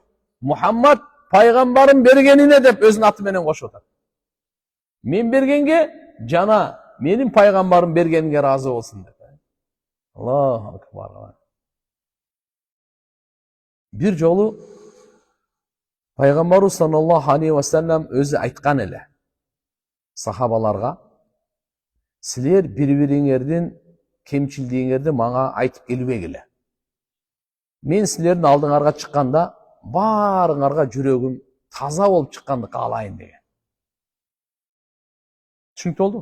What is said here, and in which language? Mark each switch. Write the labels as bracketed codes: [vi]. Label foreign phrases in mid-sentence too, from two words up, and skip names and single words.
[ky] Мухаммад пайгамбарым бергенине деп өзүнүн аты менен кошуп атат. Мен бергенге жана менин пайгамбарым бергенге разы болсун деп. [ar] الله أكبر. [ky] Бир жолу пайгамбарыбыз [ar] صلى الله عليه وسلم [ky] өзү айткан эле сахабаларга: Силер бири-бириңердин кемчилдигиңерди мага айтып келбегиле. Мен силердин алдыңарга чыкканда баарыңарга жүрөгүм таза болуп чыкканды каалайын деген. Түшүнүктүү болду?